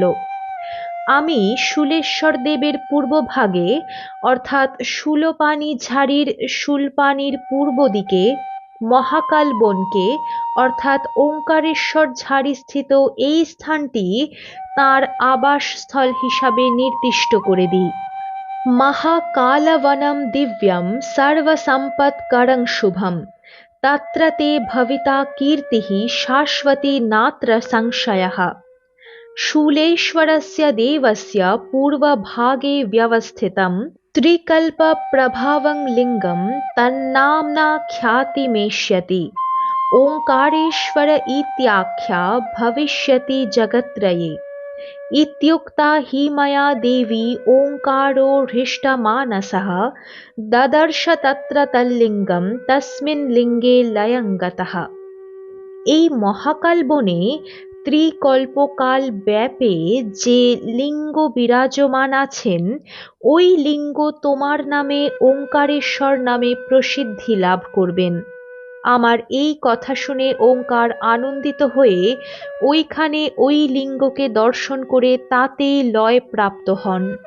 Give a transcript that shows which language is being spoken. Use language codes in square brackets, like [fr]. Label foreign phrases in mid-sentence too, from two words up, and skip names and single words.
[bn] আমি শুলেশ্বর দেবের পূর্বভাগে অর্থাৎ শূলপাণি ঝাড়ির শূলপাণির পূর্ব দিকে মহাকাল বনকে অর্থাৎ ওঙ্কারেশ্বর ঝাড়ি স্থিত এই স্থানটি তাঁর আবাসস্থল হিসাবে নির্দিষ্ট করে দিই। [sa] महाकालवनं दिव्यं सर्वसम्पत्करं शुभं तत्र ते भविता कीर्तिः शाश्वती नात्र संशयः। शूलेश्वरस्य देवस्य पूर्वभागे व्यवस्थितं त्रिकल्पप्रभावं लिङ्गं तन्नाम्ना ख्यातिमेष्यति। ओङ्कारेश्वर इत्याख्या भविष्यति जगत्त्रये। इत्युक्ता हि मया देवी ओङ्कारो हृष्टमानसः ददर्श तत्र तल्लिङ्गं तस्मिन् लिङ्गे लयं गतः। [bn] এই মহাকাল বনে ত্রিকল্পকাল ব্যাপে যে লিঙ্গ বিরাজমান আছেন, ওই লিঙ্গ তোমার নামে ওঙ্কারেশ্বর নামে প্রসিদ্ধি লাভ করবেন। আমার এই কথা শুনে ওঙ্কার আনন্দিত হয়ে ওইখানে ওই লিঙ্গকে দর্শন করে তাতেই লয় প্রাপ্ত হন।